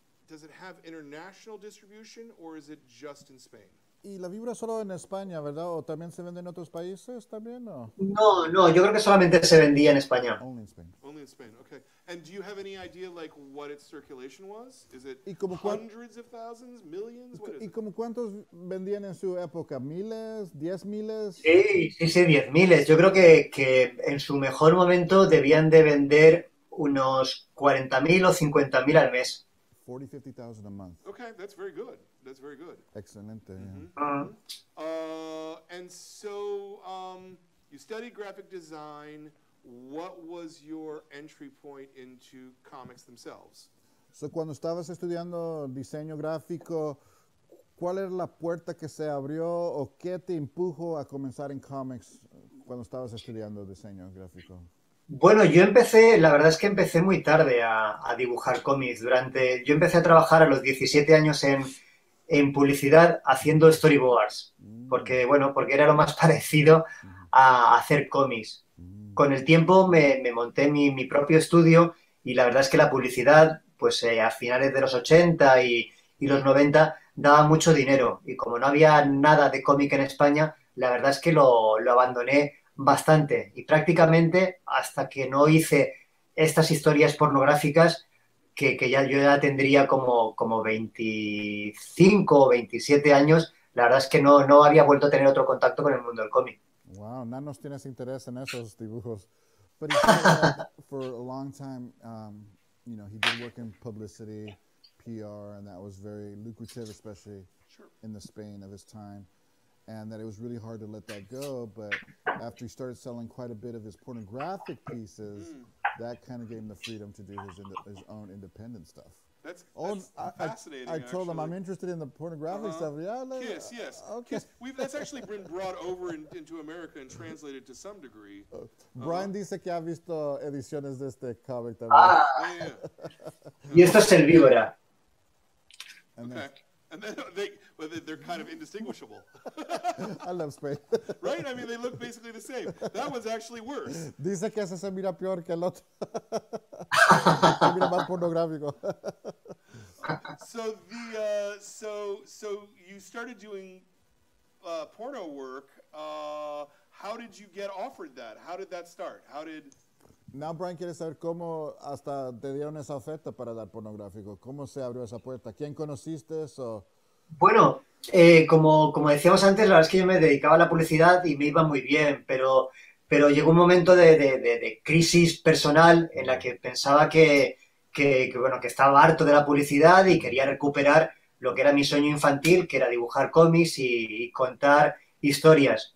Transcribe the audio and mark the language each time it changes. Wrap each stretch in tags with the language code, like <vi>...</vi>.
<en>Does it have international distribution or is it just in Spain?</en> <es>Y la víbora solo en España, ¿verdad? ¿O también se vende en otros países también? ¿O? No, yo creo que solamente se vendía en España.</es> <en>Only in Spain. Only in Spain, okay. And do you have any idea like what its circulation was? Is it</en> <es>¿Y como</es> <en>hundreds of thousands, millions? What is</en> <es>¿Y</es> <en>it?</en> <es>como cuántos vendían en su época? ¿Miles? ¿10,000? Sí, 10.000. Yo creo que en su mejor momento debían de vender unos 40.000 o 50.000 al mes.</es> <en>40,000, 50,000 a month. Okay, that's very good. That's very good.</en> <es>Excelente.</es> <en>And so you studied graphic design. What was your entry point into comics themselves?</en> <es>So, cuando estabas estudiando diseño gráfico, ¿cuál era la puerta que se abrió o qué te empujó a comenzar en comics cuando estabas estudiando diseño gráfico? Bueno, la verdad es que empecé muy tarde a dibujar cómics. Yo empecé a trabajar a los 17 años en publicidad haciendo storyboards, porque era lo más parecido a hacer cómics. Con el tiempo me monté mi propio estudio y la verdad es que la publicidad, pues a finales de los 80 y los 90 daba mucho dinero y como no había nada de cómic en España, la verdad es que lo abandoné bastante y prácticamente hasta que no hice estas historias pornográficas que yo ya tendría como 25 o 27 años, la verdad es que no había vuelto a tener otro contacto con el mundo del cómic. Wow, no nos tienes interés en esos dibujos.</es> <en>But he said that for a long time, he did work in publicity, PR, and that was very lucrative, especially in the Spain of his time. And that it was really hard to let that go. But after he started selling quite a bit of his pornographic pieces, that kind of gave him the freedom to do his own independent stuff. That's fascinating. I told him I'm interested in the pornographic stuff. Yeah, yes. Okay. Yes, that's actually been brought over into America and translated to some degree.</en> <es>Brian dice que ha visto ediciones de este comic también.</es> <en>Yeah.</en> <es>Y esto es el Víbora.</es> <en>Okay. And then they're kind of indistinguishable. I love Spain. Right? I mean, they look basically the same. That one's actually worse.</en> <es>Dice que ese se mira peor que el otro. Se mira más pornográfico.</es> <en>So you started doing porno work. How did you get offered that? How did that start?</en> <es>Now Brian quiere saber cómo hasta te dieron esa oferta para dar pornográfico. ¿Cómo se abrió esa puerta? ¿Quién conociste? Bueno, como decíamos antes, la verdad es que yo me dedicaba a la publicidad y me iba muy bien, pero pero llegó un momento de crisis personal en la que pensaba bueno, que estaba harto de la publicidad y quería recuperar lo que era mi sueño infantil, que era dibujar cómics y contar historias.</es>